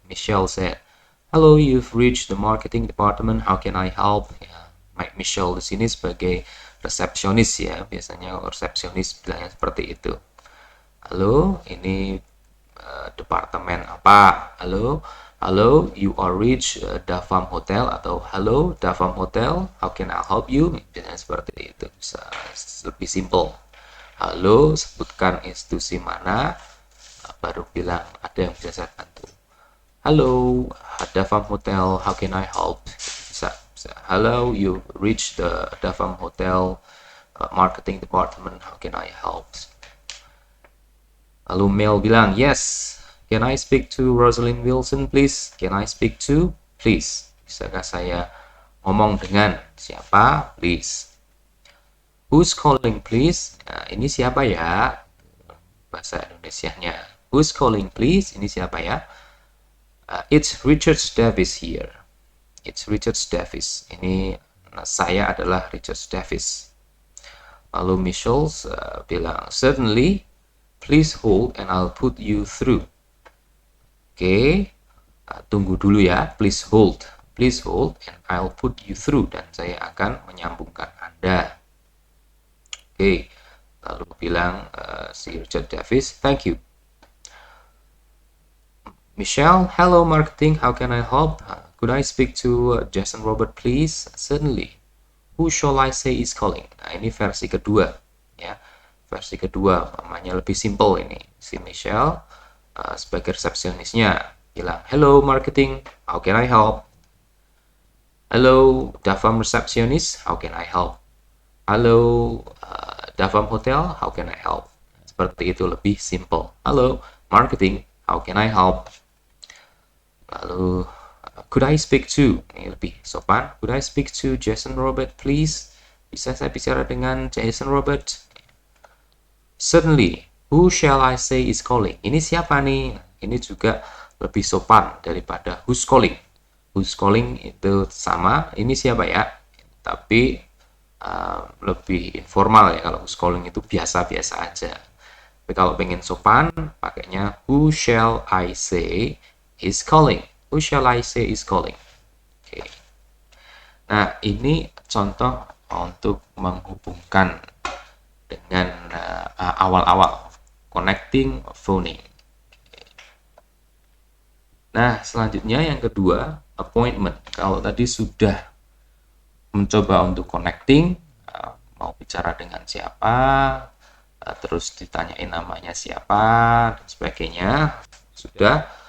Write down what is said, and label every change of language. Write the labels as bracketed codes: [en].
[en] Michelle said, "Hello, you've reached the marketing department. How can I help?" [id] Ya, Michelle di sini sebagai resepsionis ya. Biasanya resepsionis bilangnya seperti itu. Halo, ini departemen apa? [en] Halo, you are reached Davam Hotel, atau halo Davam Hotel, how can I help you? [id] Biasanya seperti itu, bisa lebih simple. Halo, sebutkan institusi mana, baru bilang ada yang bisa saya bantu. [en] Halo, Davam Hotel, how can I help? Bisa. Halo, you reached the Davam Hotel marketing department, how can I help? [id] Lalu Mel bilang, [en] yes, can I speak to Rosalind Wilson, please? Can I speak to, please? [id] Bisakah saya ngomong dengan siapa, please? [en] Who's calling, please? [id] Nah, ini siapa ya? Bahasa Indonesianya. [en] Who's calling, please? [id] Ini siapa ya? [en] It's Richard Davis here. It's Richard Davis. [id] Ini saya adalah Richard Davis. Lalu Michelle bilang, [en] certainly. Please hold and I'll put you through. [id] Oke, tunggu dulu ya. [en] Please hold and I'll put you through. [id] Dan saya akan menyambungkan Anda. Oke, lalu bilang si Richard Davis, [en] thank you. Michelle, hello marketing, how can I help? Could I speak to Jason Robert, please? Certainly. Who shall I say is calling? [id] Nah, ini versi kedua, ya. Versi kedua, namanya lebih simple ini. Si Michelle sebagai resepsionisnya bilang, [en] hello marketing, how can I help? Hello Davam receptionist, how can I help? Hello Davam hotel, how can I help? [id] Seperti itu, lebih simple. [en] Hello marketing, how can I help? Lalu could I speak to, [id] ini lebih sopan, [en] could I speak to Jason Robert please? [id] Bisa saya bicara dengan Jason Robert? [en] Certainly. Who shall I say is calling? [id] Ini siapa nih? Ini juga lebih sopan daripada [en] who's calling. Who's calling [id] itu sama. Ini siapa ya? Tapi lebih informal ya. Kalau [en] who's calling [id] itu biasa-biasa aja. Tapi kalau pengen sopan, pakainya [en] who shall I say is calling. Who shall I say is calling? [id] Oke. Nah, ini contoh untuk menghubungkan dengan awal-awal connecting phoning. Nah, selanjutnya yang kedua, appointment. Kalau tadi sudah mencoba untuk connecting, mau bicara dengan siapa, terus ditanyain namanya siapa, dan sebagainya, sudah.